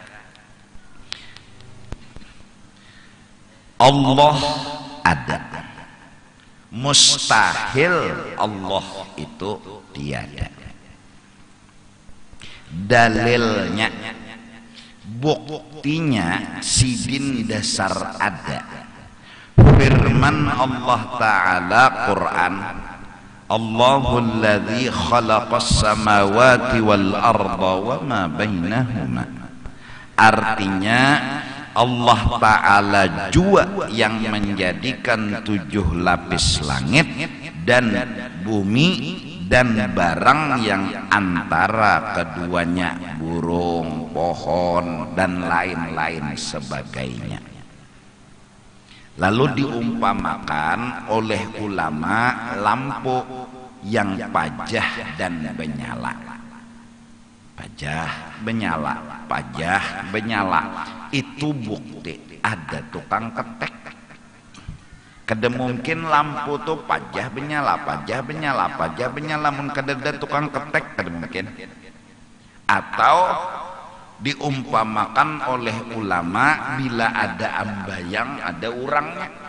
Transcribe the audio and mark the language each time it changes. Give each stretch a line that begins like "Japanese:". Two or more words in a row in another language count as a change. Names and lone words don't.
Banjar: Allah ada, mustahil Allah itu tiada. Dalilnya, buktinya sidin dasar ada. Firman
Arabic: Allah Ta'ala
Banjar: Quran,
Arabic: Allahul ladzi khalaqas samawati wal arda wa ma bainahuma.
Banjar: Artinya
Arabic: Allah Ta'ala
Banjar: jua yang menjadikan 7 lapis langit dan bumi dan barang yang antara keduanya, burung, pohon dan lain-lain sebagainya. Lalu diumpamakan oleh ulama lampu yang pajah dan menyala. Pajah menyala, pajah menyala. Itu bukti ada tukang ketek. Kada mungkin lampu tuh pajah menyala, pajah menyala, pajah menyala, mun kada ada tukang ketek, kada mungkin. Atau diumpamakan oleh ulama bila ada ambayang ada urangnya.